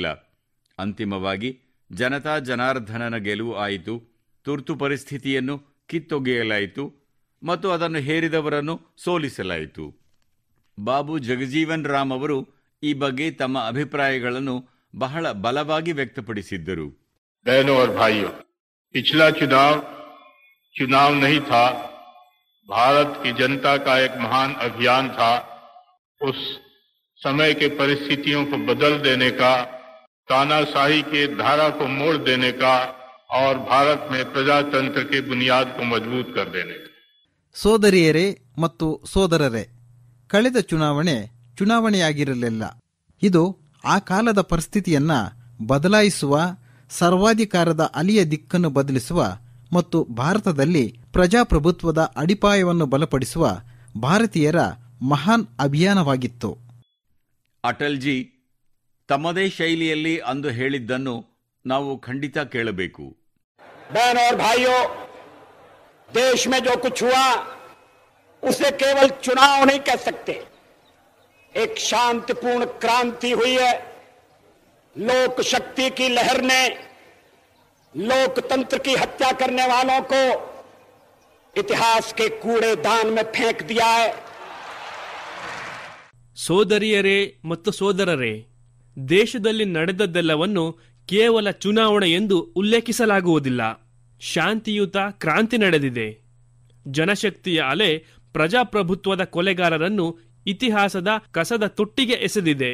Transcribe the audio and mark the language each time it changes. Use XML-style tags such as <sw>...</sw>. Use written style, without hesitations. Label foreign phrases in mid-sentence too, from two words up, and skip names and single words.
<kn>ಅಂತಿಮವಾಗಿ ಜನತಾ ಜನಾರ್ದನನ ಗೆಲುವು ಆಯಿತು. ತುರ್ತು ಪರಿಸ್ಥಿತಿಯನ್ನು ಕಿತ್ತೊಗೆಯಲಾಯಿತು ಮತ್ತು ಅದನ್ನು ಹೇರಿದವರನ್ನು ಸೋಲಿಸಲಾಯಿತು. ಬಾಬು ಜಗಜೀವನ್ ರಾಮ್ ಅವರು ಈ ಬಗ್ಗೆ ತಮ್ಮ ಅಭಿಪ್ರಾಯಗಳನ್ನು ಬಹಳ ಬಲವಾಗಿ ವ್ಯಕ್ತಪಡಿಸಿದ್ದರು.</kn> <hi>बहनों और भाइयों, पिछला चुनाव नहीं था, भारत की जनता का एक महान अभियान था. उस समय के परिस्थितियों को बदल देने का, तानाशाही के धारा को मोड़ देने का और भारत में प्रजातंत्र के बुनियाद को मजबूत कर देने का.</hi> <kn>ಸೋದರಿಯರೇ ಮತ್ತು ಸೋದರರೇ, ಕಳೆದ ಚುನಾವಣೆಯಾಗಿರಲಿಲ್ಲ. ಇದು ಆ ಕಾಲದ ಪರಿಸ್ಥಿತಿಯನ್ನ ಬದಲಾಯಿಸುವ, ಸರ್ವಾಧಿಕಾರದ ಅಲಿಯ ದಿಕ್ಕನ್ನು ಬದಲಿಸುವ ಮತ್ತು ಭಾರತದಲ್ಲಿ ಪ್ರಜಾಪ್ರಭುತ್ವದ ಅಡಿಪಾಯವನ್ನು ಬಲಪಡಿಸುವ ಭಾರತೀಯರ ಮಹಾನ್ ಅಭಿಯಾನವಾಗಿತ್ತು. ಅಟಲ್ಜಿ ತಮ್ಮದೇ ಶೈಲಿಯಲ್ಲಿ ಅಂದು ಹೇಳಿದ್ದನ್ನು ನಾವು ಖಂಡಿತ ಕೇಳಬೇಕು.</kn> <hi>बहनों और भाइयों, देश में जो कुछ हुआ उसे केवल चुनाव नहीं कह सकते. एक शांतिपूर्ण क्रांति हुई है. लोक शक्ति की लहर ने लोकतंत्र की हत्या करने वालों को इतिहास के कूड़ेदान में फेंक दिया है.</hi> <kn>ಸೋದರಿಯರೇ ಮತ್ತು ಸೋದರರೇ, ದೇಶದಲ್ಲಿ ನಡೆದದ್ದೆಲ್ಲವನ್ನು ಕೇವಲ ಚುನಾವಣೆ ಎಂದು ಉಲ್ಲೇಖಿಸಲಾಗುವುದಿಲ್ಲ. ಶಾಂತಿಯುತ ಕ್ರಾಂತಿ ನಡೆದಿದೆ. ಜನಶಕ್ತಿಯ ಅಲೆ ಪ್ರಜಾಪ್ರಭುತ್ವದ ಕೊಲೆಗಾರರನ್ನು ಇತಿಹಾಸದ ಕಸದ ತೊಟ್ಟಿಗೆ ಎಸೆದಿದೆ.</kn>